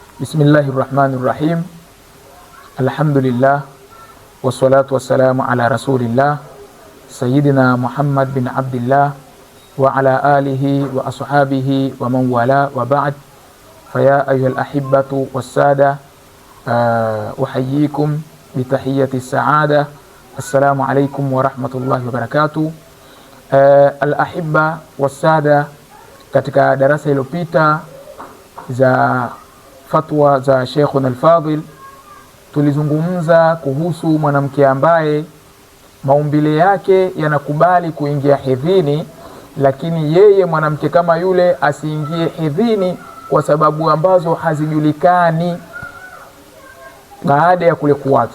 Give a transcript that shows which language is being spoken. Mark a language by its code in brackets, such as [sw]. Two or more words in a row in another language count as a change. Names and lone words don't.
[ar] Bismillahirrahmanirrahim. الحمد لله والصلاة والسلام على رسول الله سيدنا محمد بن عبد الله وعلى آله وأصحابه ومن والى وبعد. فيا أيها الأحبة والسادة، أحييكم بتحية السعادة. السلام عليكم ورحمة الله وبركاته. الأحبة والسادة, [sw] katika darasa iliyopita za fatwa za Sheikhuna al-Fadhil tulizungumza kuhusu mwanamke ambaye maumbile yake yanakubali kuingia hedhini, lakini yeye mwanamke kama yule asiingie hedhini kwa sababu ambazo hazijulikani baada ya kule kuachwa.